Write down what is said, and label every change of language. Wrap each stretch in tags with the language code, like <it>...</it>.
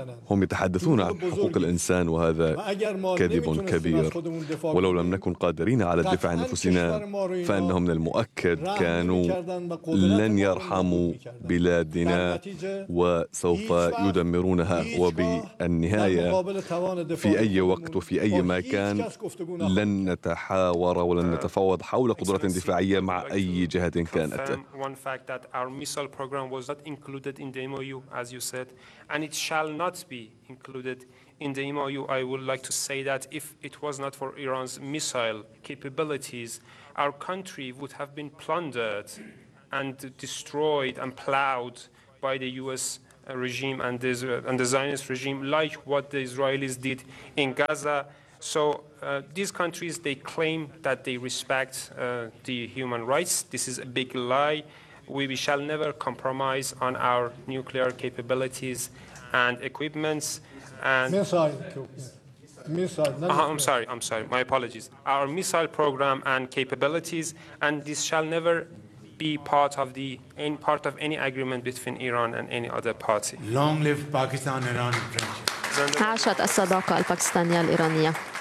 <ar>هم يتحدثون عن حقوق الإنسان وهذا كذب كبير، ولو لم نكن قادرين على الدفاع عن أنفسنا فأنهم من المؤكد كانوا لن يرحموا بلادنا وسوف يدمرونها، بالنهاية في أي وقت وفي أي مكان لن نتحاور ولن نتفاوض حول قدرة دفاعية مع أي جهة كانت.</ar> <en>One fact that our missile program was not included in the MOU as you said and it shall not be included in the MOU. I would like to say that if it was not for Iran's missile capabilities our country would have been plundered and destroyed and plowed by the US regime and the Zionist regime, like what the Israelis did in Gaza. So these countries, they claim that they respect the human rights. This is a big lie. We shall never compromise on our nuclear capabilities and equipments. And I'm sorry. My apologies. Our missile program and capabilities, and this shall never be part of the any part of any agreement between Iran and any other party. Long live Pakistan Iran friendship.</en> <ar>عاشت الصداقة الباكستانية الإيرانية.</ar>